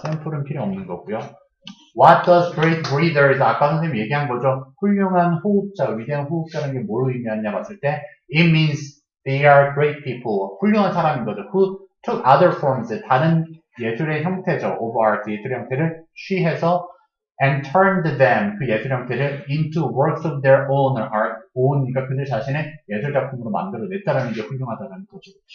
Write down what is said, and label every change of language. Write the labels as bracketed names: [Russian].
[Korean] 샘플은 필요 없는 거고요. [English] What does great breathers, [Korean] 아까 선생님 얘기한 거죠. 훌륭한 호흡자, 위대한 호흡자는 게 뭘 의미하냐 봤을 때 [English] it means they are great people, [Korean] 훌륭한 사람인 거죠. [English] Who took other forms, [Korean] 다른 예술의 형태죠. [English] of art, [Korean] 예술의 형태를 취해서 [English] and turned them, [Korean] 그 예술 형태를 [English] into works of their own art, own이니까 [Korean] 그들 자신의 예술 작품으로 만들어냈다라는 게 훌륭하다는 거죠.